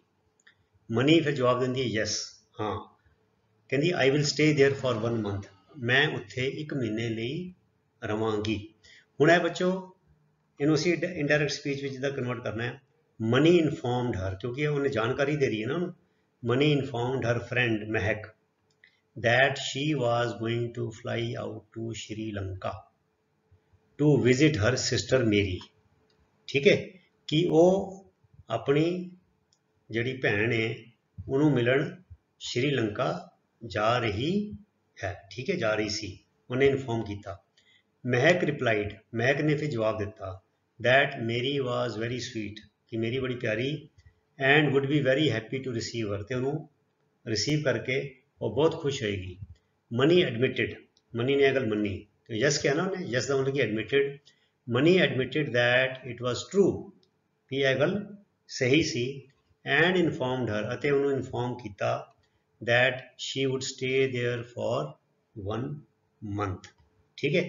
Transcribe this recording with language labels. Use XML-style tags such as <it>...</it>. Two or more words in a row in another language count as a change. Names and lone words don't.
<pa>ਮਨੀ ਫਿਰ ਜਵਾਬ ਦਿੰਦੀ ਹੈ ਯੈਸ, ਹਾਂ। ਕਹਿੰਦੀ</pa> <en>I will stay there for 1 month,</en> <pa>ਮੈਂ ਉੱਥੇ 1 ਮਹੀਨੇ ਲਈ ਰਵਾਂਗੀ। ਹੁਣ ਇਹ ਬੱਚੋ ਇਹਨੂੰ ਅਸੀਂ ਇਨਡਾਇਰੈਕਟ ਸਪੀਚ ਵਿੱਚ ਜਿੱਦਾਂ ਕਨਵਰਟ ਕਰਨਾ ਹੈ। ਮਨੀ</pa> <en>informed her,</en> <pa>ਕਿਉਂਕਿ ਉਹਨੇ ਜਾਣਕਾਰੀ ਦੇ ਰਹੀ ਹੈ ਨਾ ਉਹਨੂੰ।</pa> <en>Mani informed her friend Mehak that she was going to fly out to Sri Lanka to visit her sister Mary।</en> <pa>ਠੀਕ ਹੈ, ਕਿ ਉਹ ਆਪਣੀ ਜਿਹੜੀ ਭੈਣ ਹੈ ਉਹਨੂੰ ਮਿਲਣ ਸ਼੍ਰੀਲੰਕਾ ਜਾ ਰਹੀ ਹੈ। ਠੀਕ ਹੈ, ਜਾ ਰਹੀ ਸੀ, ਉਹਨੇ ਇਨਫੋਰਮ ਕੀਤਾ।</pa> <en>Mehak replied,</en> <pa>ਮਹਿਕ ਨੇ ਫਿਰ ਜਵਾਬ ਦਿੱਤਾ</pa> <en>that Mary was very sweet,</en> <pa>ਕਿ ਮੇਰੀ ਬੜੀ ਪਿਆਰੀ,</pa> <en>and would be very happy to receive her,</en> <pa>ਤੇ ਉਹਨੂੰ ਰਿਸੀਵ ਕਰਕੇ ਉਹ ਬਹੁਤ ਖੁਸ਼ ਹੋਏਗੀ। ਮਨੀ ਐਡਮਿਟਡ, ਮਨੀ ਨੇ ਇਹ ਗੱਲ ਮੰਨੀ, ਯਸ ਕਿਹਾ ਨਾ ਉਹਨੇ, ਯਸ ਦਾ ਮਤਲਬ ਕਿ ਐਡਮਿਟਡ।</pa> <en>Mani admitted that it was true,</en> <pa>ਵੀ ਇਹ ਗੱਲ ਸਹੀ ਸੀ।</pa> <en>And informed her,</en> <pa>ਅਤੇ ਉਹਨੂੰ ਇਨਫੋਰਮ ਕੀਤਾ</pa> <en>that she would stay there for 1 month.</en> <pa>ਠੀਕ ਹੈ।</pa>